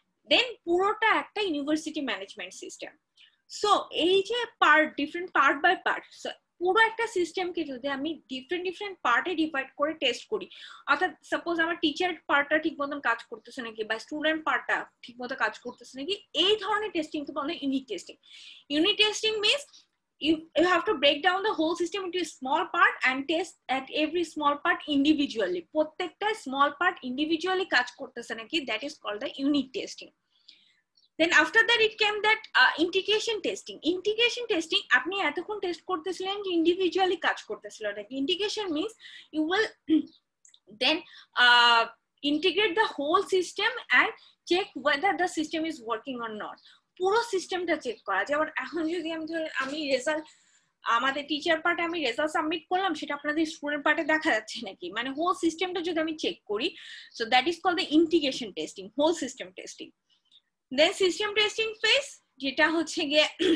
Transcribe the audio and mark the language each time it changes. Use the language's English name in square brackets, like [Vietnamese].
[Bangla] দেন পুরোটা একটা university management system. So এই যে part, different part by part, পুরো একটা সিস্টেমকে যদি আমি ডিফারেন্ট ডিফারেন্ট পার্টে ডিভাইড করে টেস্ট করি, অর্থাৎ সাপোজ আমার টিচার পার্টটা ঠিক মতন কাজ করতেছে নাকি বা স্টুডেন্ট পার্টটা ঠিক মতো কাজ করতেছে নাকি, এই ধরনের টেস্টিংকে বলে unit testing. [English] Unit testing means you have to break down the whole system into a small part and test at every small part individually. প্রত্যেকটা small part individually [Bangla] কাজ করতেছে নাকি, [English] that is called the unit testing. Then after that it came that integration testing. [Bangla] Integration testing আপনি এতক্ষণ test করতেছিলেন যে individually কাজ করতেছিল নাকি। [English] Integration means you will then integrate the whole system and check whether the system is working or not. [Bangla] পুরো সিস্টেমটা check করা। যেমন এখন যদি আমি রেজাল্ট, আমাদের টিচার পার্টে আমি রেজাল্ট সাবমিট করলাম, সেটা আপনাদের স্টুডেন্ট পার্টে দেখা যাচ্ছে নাকি, মানে হোল সিস্টেমটা যদি আমি চেক করি, [English] so that is called the integration testing, [Bangla] whole system testing. Then system testing phase, যেটা হচ্ছে গিয়ে